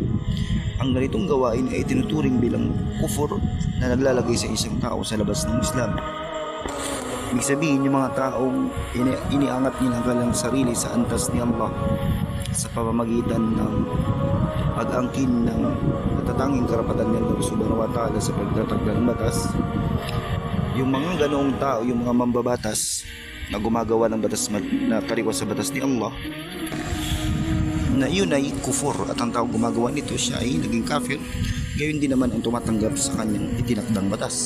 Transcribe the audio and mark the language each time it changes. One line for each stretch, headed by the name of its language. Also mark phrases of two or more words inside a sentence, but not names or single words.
Filipino: Ang ganitong gawain ay tinuturing bilang kufur na naglalagay sa isang tao sa labas ng Islam. Ibig sabihin, yung mga taong iniangat nila ang kanilang sarili sa antas ni Allah sa pamamagitan ng pag-angkin ng natatanging karapatan ni Allah
Arabic: سبحانه وتعالى
Filipino: sa pagtatagda ng batas. Yung mga ganoong tao, yung mga mambabatas na gumagawa ng batas na kaliwas sa batas ni Allah, na yun ay kufur at ang tao gumagawa nito siya ay naging kafir, gayon din naman ang tumatanggap sa kanyang itinakdang batas.